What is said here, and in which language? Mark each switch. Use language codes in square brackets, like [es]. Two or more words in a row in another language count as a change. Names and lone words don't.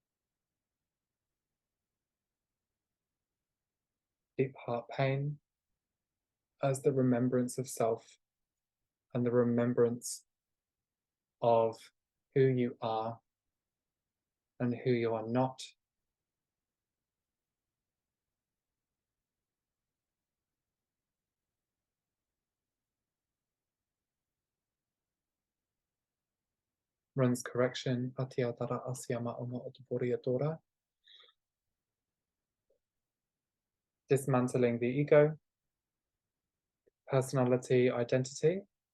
[en] Deep heart pain, as the remembrance of self and the remembrance of who you are and who you are not. Runs correction. Atiatara asyama omo otoboriatora. Dismantling the ego, personality, identity.